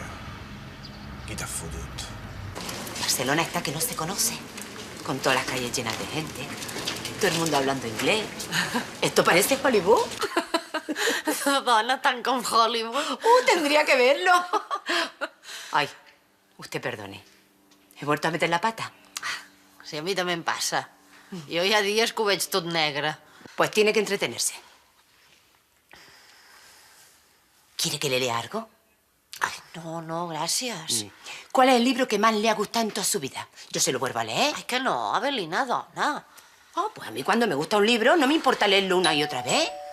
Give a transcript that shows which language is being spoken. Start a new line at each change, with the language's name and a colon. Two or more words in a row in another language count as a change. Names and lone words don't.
Catalan: Qui t'ha fotut?
Spanish: Barcelona está que no se conoce, con todas las calles llenas de gente, todo el mundo hablando inglés. Esto parece Hollywood.
Catalan: Dona, tan com Hollywood.
Spanish: Tendría que verlo. Ay, usted perdone. ¿He vuelto a meter la pata?
Catalan: Sí, a mi també em passa. Jo hi ha dies que ho veig tot negre.
Spanish: Pues tiene que entretenerse. ¿Quiere que le lea algo?
Catalan: No, gràcies.
Spanish: ¿Cuál es el libro que más le ha gustado en toda su vida? Yo se lo vuelvo a leer.
Catalan: Ai, que no, Avelina, dona.
Spanish: Pues a mí cuando me gusta un libro no me importa leerlo una y otra vez.